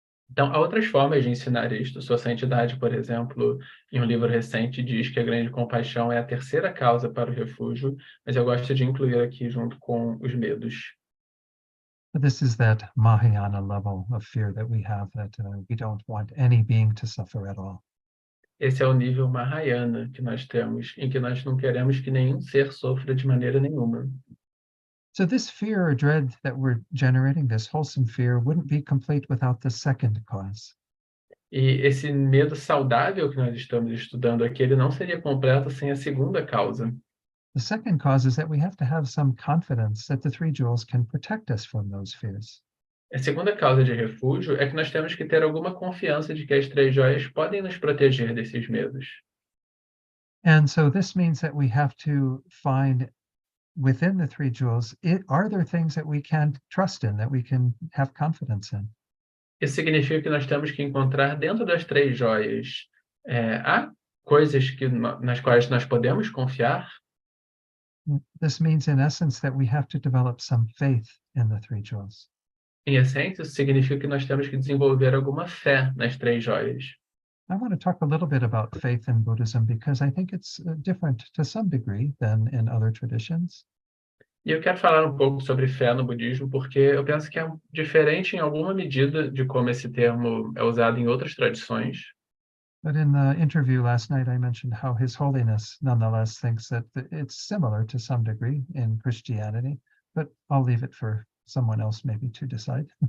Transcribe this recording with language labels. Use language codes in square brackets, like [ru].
[pt] Então, há outras formas de ensinar isto. Sua Santidade, por exemplo, em um livro recente, diz que a grande compaixão é a terceira causa para o refúgio, mas eu gosto de incluir aqui junto com os medos. [en] But this is that Mahayana level of fear that we have, that we don't want any being to suffer at all. [pt] Esse é o nível Mahayana que nós temos, em que nós não queremos que nenhum ser sofra de maneira nenhuma. [en] So this fear or dread that we're generating, this wholesome fear, wouldn't be complete without the second cause. [pt] E esse medo saudável que nós estamos estudando aqui, ele não seria completo sem a segunda causa. [en] The second cause is that we have to have some confidence that the three jewels can protect us from those fears. [pt] A segunda causa de refúgio é que nós temos que ter alguma confiança de que as três joias podem nos proteger desses medos. [en] And so this means that we have to find within the three jewels, are there things that we can trust in, that we can have confidence in? [pt] Isso significa que nós temos que encontrar dentro das três joias, há coisas nas quais nós podemos confiar? [en] This means, in essence, that we have to develop some faith in the three jewels. [pt] Em essência, isso significa que nós temos que desenvolver alguma fé nas três joias. [en] I want to talk a little bit about faith in Buddhism because I think it's different to some degree than in other traditions. [pt] E eu quero falar um pouco sobre fé no budismo, porque eu penso que é diferente em alguma medida de como esse termo é usado em outras tradições. [en] But in the interview last night, I mentioned how His Holiness nonetheless thinks that it's similar to some degree in Christianity, but I'll leave it for someone else maybe to decide.